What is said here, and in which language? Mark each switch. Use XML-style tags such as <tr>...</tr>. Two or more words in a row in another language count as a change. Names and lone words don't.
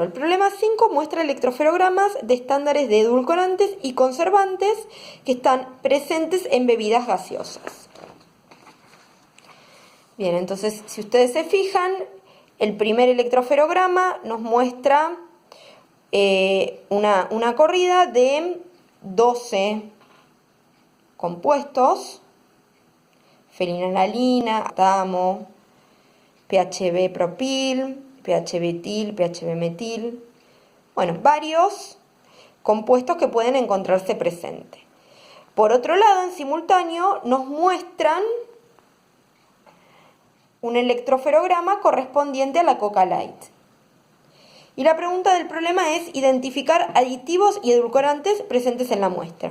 <es>El problema 5 muestra electroferogramas de estándares de edulcorantes y conservantes que están presentes en bebidas gaseosas. Bien, entonces, si ustedes se fijan, el primer electroferograma nos muestra una corrida de 12 compuestos: fenilalanina, tamo, PHB propil, PHB etil, PHB metil. Bueno, varios compuestos que pueden encontrarse presentes. Por otro lado, en simultáneo, nos muestran un electroferograma correspondiente a la Coca Light. Y la pregunta del problema es identificar aditivos y edulcorantes presentes en la muestra.</es>